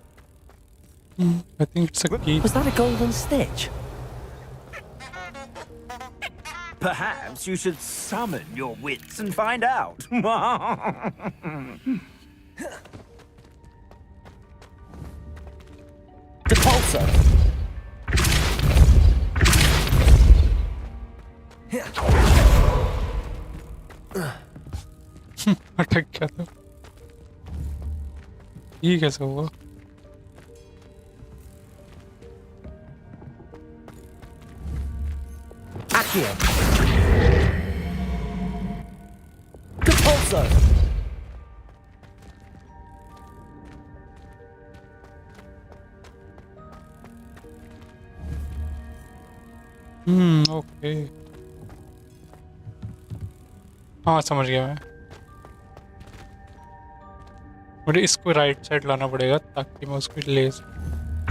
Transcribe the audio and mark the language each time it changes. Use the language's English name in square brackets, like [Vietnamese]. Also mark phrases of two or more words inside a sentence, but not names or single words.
[English] I think it's a key. Was that a golden stitch? Perhaps you should summon your wits and find out. Depulso. [Hindi] अटक गया था. ये कैसे हुआ? [English] Accio. Depulso. [Hindi] ओके. हाँ समझ गया मैं. मुझे इसको [English] right side [Hindi] लाना पड़ेगा ताकि मैं उसको ले सकूं.